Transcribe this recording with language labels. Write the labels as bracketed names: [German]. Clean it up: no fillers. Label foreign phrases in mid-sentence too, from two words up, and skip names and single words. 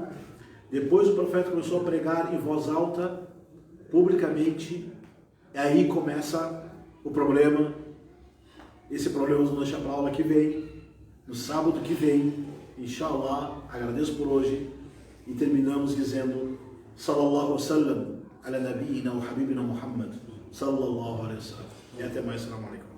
[Portuguese] Depois o profeta começou a pregar em voz alta, publicamente. E aí começa o problema. Esse problema nós vamos deixar para a aula que vem, no sábado que vem. Inshallah, agradeço por hoje. E terminamos dizendo, [Arabic] صلى الله عليه وسلم على نبينا وحبيبنا محمد صلى الله عليه وسلم. [Portuguese] E até mais, [Arabic] سلام عليكم.